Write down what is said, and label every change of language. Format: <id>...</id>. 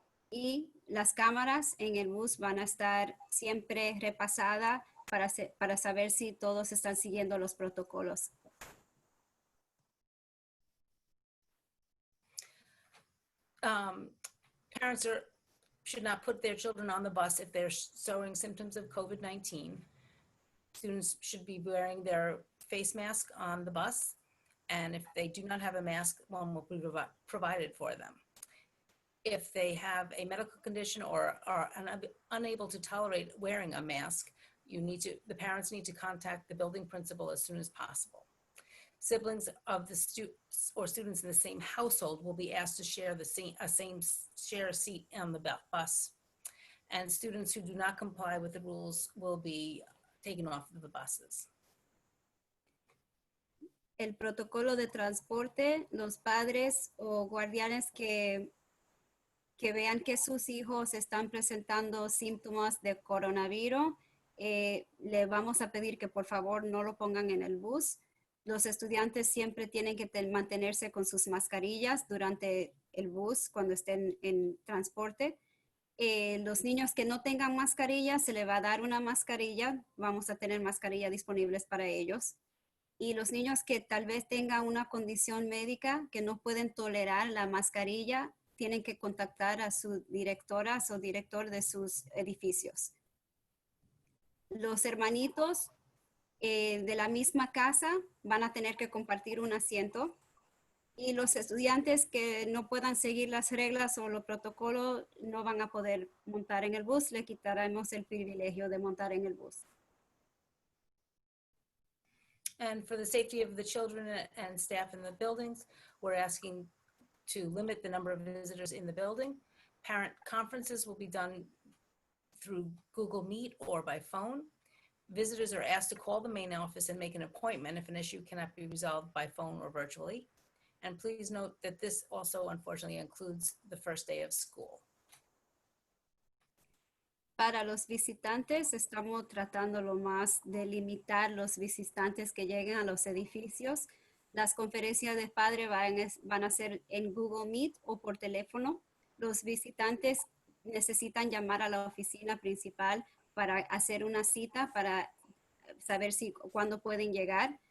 <es>Y las cámaras en el bus van a estar siempre repasadas para saber si todos están siguiendo los protocolos.</es> <en>Parents should not put their children on the bus if they're showing symptoms of COVID-19. Students should be wearing their face mask on the bus, and if they do not have a mask, one will be provided for them. If they have a medical condition or are unable to tolerate wearing a mask, the parents need to contact the building principal as soon as possible. Siblings of the students in the same household will be asked to share a seat on the bus. And students who do not comply with the rules will be taken off the buses.</en> <es>El protocolo de transporte, los padres o guardianes que vean que sus hijos están presentando síntomas de coronavirus, le vamos a pedir que por favor no lo pongan en el bus. Los estudiantes siempre tienen que mantenerse con sus mascarillas durante el bus cuando estén en transporte. Los niños que no tengan mascarilla, se les va a dar una mascarilla. Vamos a tener mascarillas disponibles para ellos. Y los niños que tal vez tengan una condición médica que no pueden tolerar la mascarilla, tienen que contactar a su directora o director de sus edificios. Los hermanitos de la misma casa van a tener que compartir un asiento, y los estudiantes que no puedan seguir las reglas o los protocolos no van a poder montar en el bus. Le quitaremos el privilegio de montar en el bus.</es> <en>And for the safety of the children and staff in the buildings, we're asking to limit the number of visitors in the building. Parent conferences will be done through Google Meet or by phone. Visitors are asked to call the main office and make an appointment if an issue cannot be resolved by phone or virtually. And please note that this also unfortunately includes the first day of school.</en> <es>Para los visitantes, estamos tratando lo más de limitar los visitantes que lleguen a los edificios. Las conferencias de padres van a ser en Google Meet o por teléfono. Los visitantes necesitan llamar a la oficina principal para hacer una cita para saber cuándo pueden llegar.</es>